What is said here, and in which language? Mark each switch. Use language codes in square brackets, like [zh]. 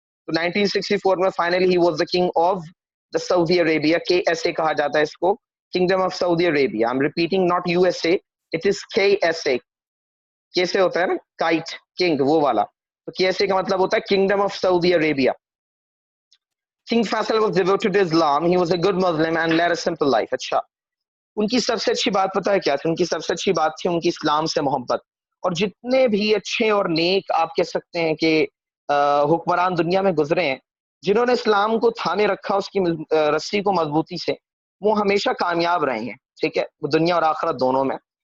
[ur] تو 1964 میں [en] finally he was the king of the Saudi Arabia, KSA [ur] کہا جاتا ہے اس کو, [en] Kingdom of Saudi Arabia. I am repeating, not USA, it is KSA. [ur] کیسے ہوتا ہے نا کائٹ کنگ, وہ والا. تو KSA کا مطلب ہوتا ہے kingdom of Saudi Arabia. [en] King Faisal was devoted to Islam. He was a good Muslim and led a simple life. [ur] اچھا, ان کی سب سے اچھی بات پتہ ہے کیا تھی؟ ان کی سب سے اچھی بات تھی ان کی اسلام سے محبت. اور جتنے بھی اچھے اور نیک آپ کہہ سکتے ہیں کہ حکمران دنیا میں گزرے ہیں, جنہوں نے اسلام کو تھامے رکھا اس کی رسی کو مضبوطی سے، وہ ہمیشہ کامیاب رہے ہیں، ٹھیک ہے، وہ دنیا اور آخرت دونوں میں.